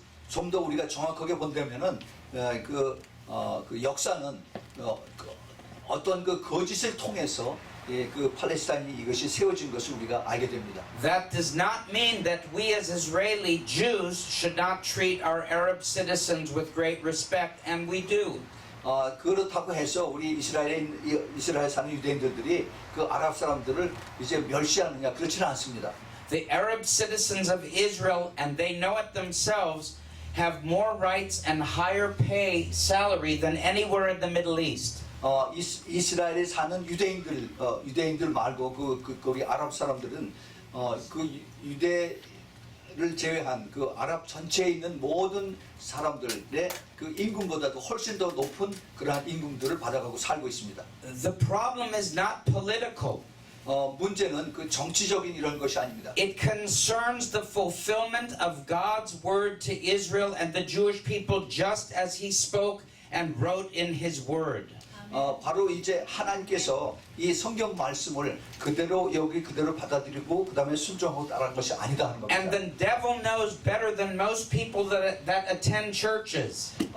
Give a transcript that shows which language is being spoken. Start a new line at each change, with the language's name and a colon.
Korean: 좀 더 우리가 정확하게 본다면은 그 역사는 어떤 그 거짓을 통해서 그 팔레스타인이 이것이 세워진 것을 우리가 알게 됩니다.
English: That does not mean that we as Israeli Jews should not treat our Arab citizens with great respect, and we do.
Korean: 그렇다고 해서 우리 이스라엘 사는 유대인들이 그 아랍 사람들을 이제 멸시하느냐 그렇지는 않습니다.
English: The Arab citizens of Israel, and they know it themselves, have more rights and higher pay salary than anywhere in the Middle East.
Korean: 이스라엘에 사는 유대인들 말고 거기 아랍 사람들은 그 유대를 제외한 그 아랍 전체에 있는 모든 사람들의 그 임금보다도 훨씬 더 높은 그러한 임금들을 받아가고 살고 있습니다.
English: The problem is not political.
Korean: 문제는 그 정치적인 이런 것이 아닙니다.
English: It concerns the fulfillment of God's word to Israel and the Jewish people just as he spoke and wrote in his word.
Korean: 바로 이제 하나님께서 이 성경 말씀을 그대로 받아들이고 그 다음에 순종하고 따라한 것이 아니다 하는 겁니다.
English: And the devil knows better than most people that attend churches.